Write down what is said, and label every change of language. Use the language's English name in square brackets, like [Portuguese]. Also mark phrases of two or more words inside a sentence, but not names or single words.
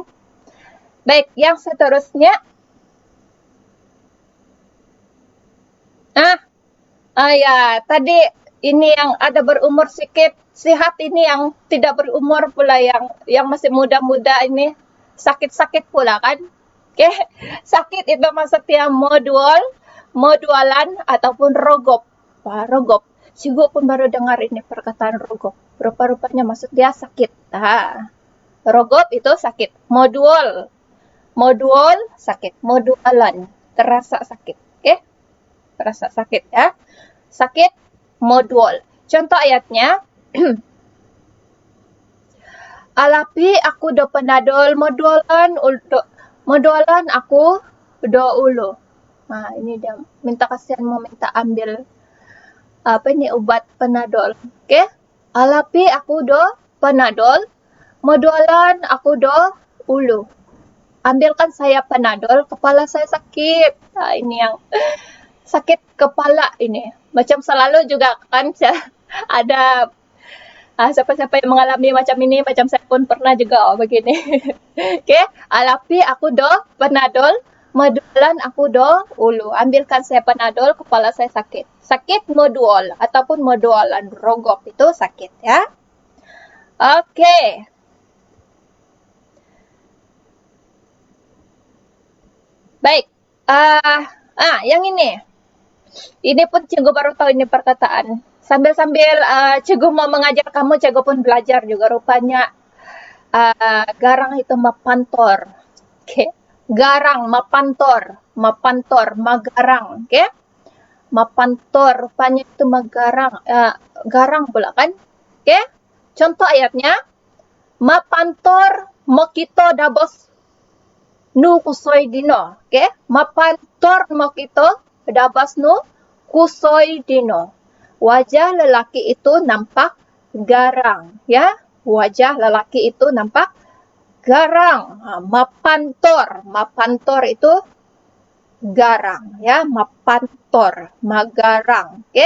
[Malay] Baik, yang seterusnya ya, tadi ini yang ada berumur sedikit sehat, ini yang tidak berumur pula, yang masih muda-muda ini sakit-sakit pula kan. Oke, sakit itu maksudnya modualan ataupun rogop. Rogop. Sigo pun baru dengar ini perkataan rogop. Rupa-rupanya maksud dia sakit. Rogop itu sakit. Modual sakit. Modualan terasa sakit. Oke? Terasa sakit ya. Sakit modual. Contoh ayatnya. [Central Dusun] Alapi aku do penadol modualan aku do ulu. [Malay] Ini dia minta kasihan mau minta ambil ubat penadol. [Central Dusun] Oke? Alapi aku do penadol, modualan aku do ulu. [Malay] Ambilkan saya penadol, kepala saya sakit. Ini yang sakit kepala ini. Macam selalu juga kan ada siapa-siapa yang mengalami macam ini, macam saya pun pernah juga begini. [Central Dusun] Oke, alapi aku do penadol, modualan aku do ulu. [Malay] Ambilkan saya penadol, kepala saya sakit. Sakit modual ataupun [Central Dusun] modualan rogop [Malay] itu sakit ya. Oke. Baik. Yang ini. Ini pun cikgu baru tahu ini perkataan. Sambil-sambil cikgu mau mengajar kamu, cikgu pun belajar juga rupanya. Garang itu mapantor. Okay. [Central Dusun] Garang, mapantor, magarang. [Malay] Okay. Mapantor, rupanya itu magarang. Garang pula kan. Okay. Contoh ayatnya. [Central Dusun] Mapantor mokito dabos nu kusoy dino. [Malay] Okay. [Central Dusun] Mapantor mokito dabas nu kusoy dino. [Malay] Wajah lelaki itu nampak garang, ya. Wajah lelaki itu nampak garang. Mapantor itu garang, ya. [Central Dusun] Mapantor, magarang, oke.